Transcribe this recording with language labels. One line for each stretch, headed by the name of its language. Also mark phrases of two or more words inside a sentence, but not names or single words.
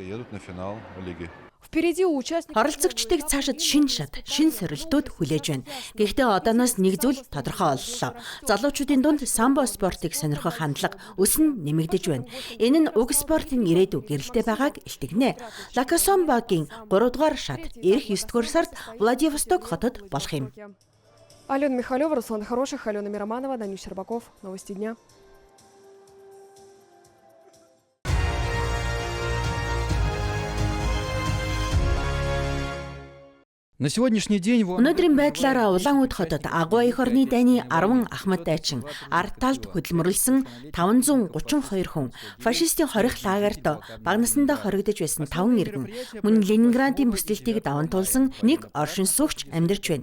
Mongolian: Оролцогчдыг цаашид шин шат, шин сорилтууд хүлээж байна. Гэхдээ одооноос нэг зүйл тодорхой боллоо. Залуучуудын дунд самбо спортыг сонирхох хандлага өснө нэмэгдэж байна. Энэ нь уг спортын ирээдүй гэрэлтэй байгааг илтгэнэ. Локо самбогийн 3 дугаар шат эх 9 дугаар сард Владивосток хотод болох юм. Алена Михалева, Руслан Хороших, Алена Мироманова, Данил Щербаков.
Russian: Новости дня. На сегодняшний день
Mongolian: өнөөдрийн байдлаар Улаануд хотод Агуй эх орны дайны 10 ахмад дайчин ард талд хөдөлмөрлсөн 532 хүн фашистын хорих лагерт бага насндаа хоригдож байсан 5 иргэн мөн Ленинградын бүсдэлтийг даван туулсан нэг оршин суугч амьдарч байна.